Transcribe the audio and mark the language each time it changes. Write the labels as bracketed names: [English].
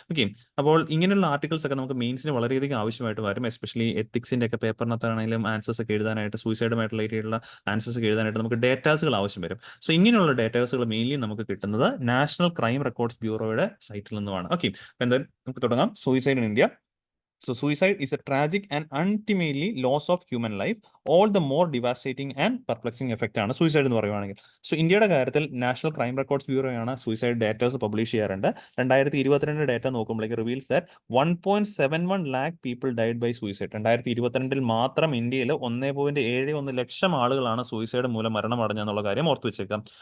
[Malayalam] Okay, അപ്പോൾ ഇങ്ങനെയുള്ള articles ഒക്കെ നമുക്ക് മെയിൻസിന് വളരെയധികം ആവശ്യമായിട്ട് വരും. എസ്പെഷ്യലി എത്തിക്സിന്റെ ഒക്കെ പേപ്പറിനകത്താണെങ്കിലും ആൻസേഴ്സ് ഒക്കെ എഴുതാനായിട്ട്, സൂയിസൈഡുമായിട്ട് റിലേറ്റഡുള്ള ആൻസേഴ്സ് ഒക്കെ എഴുതാനായിട്ട് നമുക്ക് ഡേറ്റാസുകൾ ആവശ്യം വരും. സോ ഇങ്ങനെയുള്ള ഡേറ്റാസുകൾ മെയിൻലി നമുക്ക് കിട്ടുന്നത് നാഷണൽ ക്രൈം റെക്കോർഡ്സ് ബ്യൂറോയുടെ സൈറ്റിൽ നിന്നുമാണ്. ഓക്കെ, എന്തായാലും നമുക്ക് തുടങ്ങാം. Suicide in India. [English] So suicide is a tragic and ultimately loss of human life. All the more devastating and perplexing effect [Malayalam] ആണ് സൂയിസൈഡ് എന്ന് പറയുവാണെങ്കിൽ. സോ ഇന്ത്യയുടെ കാര്യത്തിൽ നാഷണൽ ക്രൈം റെക്കോർഡ്സ് ബ്യൂറോ ആണ് സൂയിസൈഡ് ഡേറ്റാസ് പബ്ലിഷ് ചെയ്യാറുണ്ട്. [English] 2022 [Malayalam] data നോക്കുമ്പോഴേക്ക് [English] Reveals that 1.71 lakh people died by suicide. [Malayalam] 2022 മാത്രം ഇന്ത്യയിൽ 1.71 ലക്ഷം ആളുകളാണ് സൂയിസൈഡ് മൂലം മരണമടഞ്ഞെന്നുള്ള കാര്യം ഓർത്തു വെച്ചേക്കാം.